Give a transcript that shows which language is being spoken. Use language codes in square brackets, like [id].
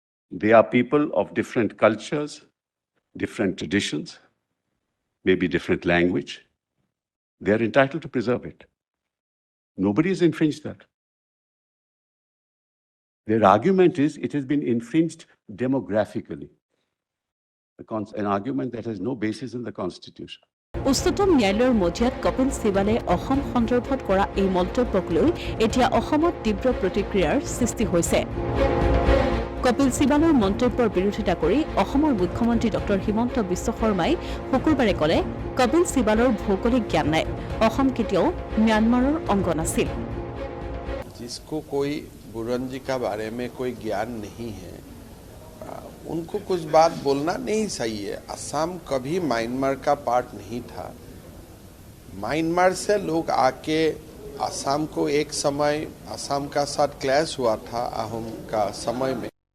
[en] They are people of different cultures, different traditions, maybe different language. They are entitled to preserve it. Nobody has infringed that. Their argument is it has been infringed demographically. An argument that has no basis in the Constitution. [as] উচ্চতম ন্যায়ালয়ৰ মজিয়াত কপিল সিবালে অসম সন্দৰ্ভত কৰা এই মন্তব্যক লৈ এতিয়া অসমত তীব্ৰ প্ৰতিক্ৰিয়াৰ সৃষ্টি হৈছে। কপিল সিবালৰ মন্তব্যৰ বিৰোধিতা কৰি অসমৰ মুখ্যমন্ত্ৰী ডক্টৰ হিমন্ত বিশ্ব শৰ্মাই শুকুৰবাৰে ক'লে কপিল সিবালৰ ভৌগোলিক জ্ঞান নাই, অসম কেতিয়াও म्यांमाৰৰ অংগ নাছিল। [hi] जिसको कोई बुरंजी का बारे में कोई ज्ञान नहीं है, उनको कुछ बात बोलना नहीं सही है। असम कभी म्यांमार का पार्ट नहीं था। म्यांमार से लोग आके असम को एक समय असम का साथ क्लैश हुआ था अहोम का समय में।